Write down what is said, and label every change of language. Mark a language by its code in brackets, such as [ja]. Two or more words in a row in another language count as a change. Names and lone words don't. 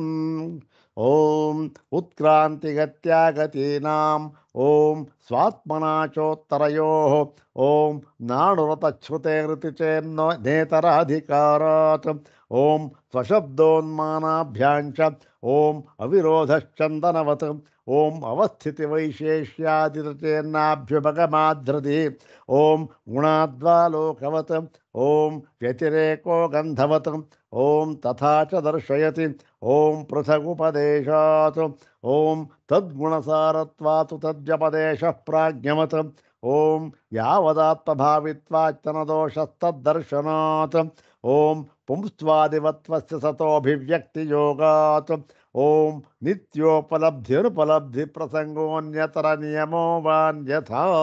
[sa] ಓಂ ಉತ್ಕ್ರಾಂತಿಗತ್ಯಾಗತೀನಾಂ ಓಂ ಸ್ವಾತ್ಮನಾಚೋತ್ತರಯೋಃ ಓಂ ನಾಣುರತಚ್ಛ್ರುತೆ ಋತಿಚೇನ್ನೋ ನೇತರಾಧಿಕಾರಾತ್ ಓಂ ಸ್ವಶಬ್ದೋನ್ಮಾನಾಭ್ಯಾಂಚ ಓಂ ಅವಿರೋಧಶ್ಚಂದನವತ್ ಓಂ ಅವಸ್ಥಿತಿ ವೈಶೇಷ್ಯಾದಿರಚೇನ್ನಾಭ್ಯುಪಗಮಾಧೃತಿ ಓಂ ಗುಣಾದ್ವಾಲೋಕವತ್ ಓಂ ವ್ಯತಿರೇಕೋ ಗಂಧವತ್ ಓಂ ತಥಾ ಚ ದರ್ಶಯತಿ ಓಂ ಪೃಥಗುಪದೇಶಾತ್ ಓಂ ತದ್ಗುಣಸಾರತ್ವಾತು ತದ್ವ್ಯಪದೇಶಃ ಪ್ರಾಜ್ಞವತ್ ಓಂ ಯಾವದಾತ್ಮಭಾವಿತ್ವಾಚ್ಚನದೋಷಸ್ತದ್ದರ್ಶನಾತ್ ಓಂ ಪುಂಸ್ತ್ವಾದಿವತ್ವಸ್ಯ ಸತೋಭಿವ್ಯಕ್ತಿಯೋಗಾತ್ ಓಂ ನಿತ್ಯೋಪಲಬ್ಧಿರುಪಲಬ್ಧಿ ಪ್ರಸಂಗೋನ್ಯತರ ನಿಯಮೋ ವಾನ್ಯಥಾ.